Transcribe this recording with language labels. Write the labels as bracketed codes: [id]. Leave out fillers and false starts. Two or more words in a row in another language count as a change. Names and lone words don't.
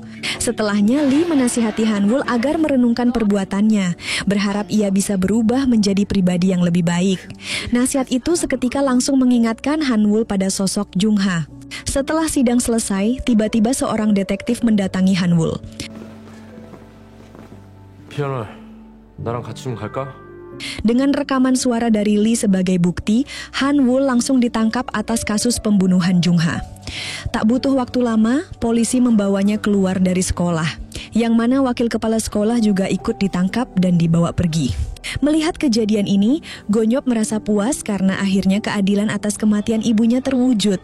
[id] Setelahnya, Lee menasihati Hanwul agar merenungkan perbuatannya, berharap ia bisa berubah menjadi pribadi yang lebih baik. Nasihat itu seketika langsung mengingatkan Hanwul pada sosok Jung-ha. Setelah sidang selesai, tiba-tiba seorang detektif mendatangi Hanwul. [ko] 피아노, 나랑 같이 좀 갈까? [id] Dengan rekaman suara dari Lee sebagai bukti, Hanwul langsung ditangkap atas kasus pembunuhan Jung-ha. Tak butuh waktu lama, polisi membawanya keluar dari sekolah, yang mana wakil kepala sekolah juga ikut ditangkap dan dibawa pergi. Melihat kejadian ini, Gonyop merasa puas karena akhirnya keadilan atas kematian ibunya terwujud.